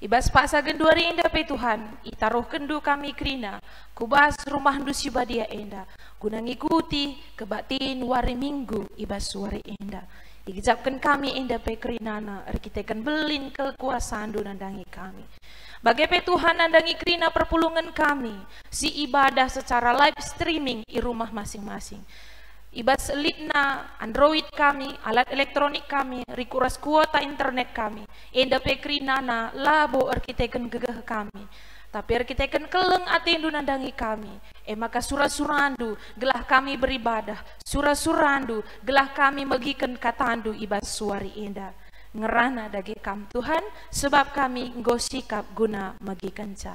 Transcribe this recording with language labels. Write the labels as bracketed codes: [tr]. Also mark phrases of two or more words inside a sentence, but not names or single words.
[btx] Ibas paksa genduari enda pe Tuhan, itaruh kendu kami kerina, kubas rumah ndu sibadia enda, guna ngikuti kebatin wari minggu ibas wari enda. Igijapkan kami enda pe kerinana, erkitekan belin kekuasaan du nandangi kami. Bagai pe Tuhan nandangi kerina perpulungan kami, si ibadah [id] secara live streaming di rumah masing-masing. [btx] Ibas litna Android kami, alat elektronik kami, rikuras kuota internet kami, enda pe kerinana labo erkiteken gegeh kami. Tapi erkiteken keleng atendu nandangi kami. Maka surah-surandu gelah kami beribadah, surah-surandu gelah kami megiken katandu ibas suari enda. Ngerana dagi kam Tuhan, sebab kami nggo sikap guna megiken ca.